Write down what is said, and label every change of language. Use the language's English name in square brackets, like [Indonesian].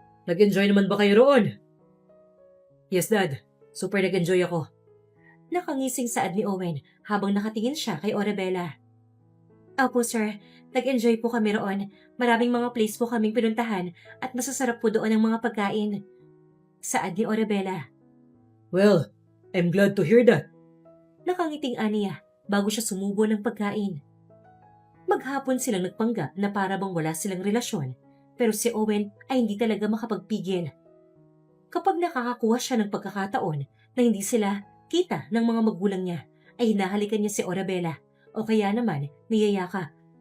[Filipino] Nag-enjoy naman ba kayo roon? [English] Yes, Dad. [Filipino] Super nag-enjoy ako. Nakangising saad ni Owen habang nakatingin siya kay Orabella. Opo, sir. Nag-enjoy po kami roon. Maraming mga place po kaming pinuntahan at masasarap po doon ang mga pagkain. Saad ni Orabella. [English] Well, I'm glad to hear that. [Filipino] Nakangiting aniya bago siya sumubo ng pagkain. Maghapon silang nagpanggap na para bang wala silang relasyon, pero si Owen ay hindi talaga makapagpigil. Kapag nakakakuha siya ng pagkakataon na hindi sila kita ng mga magulang niya, ay hinahalikan niya si Orabella o kaya naman niyayaka.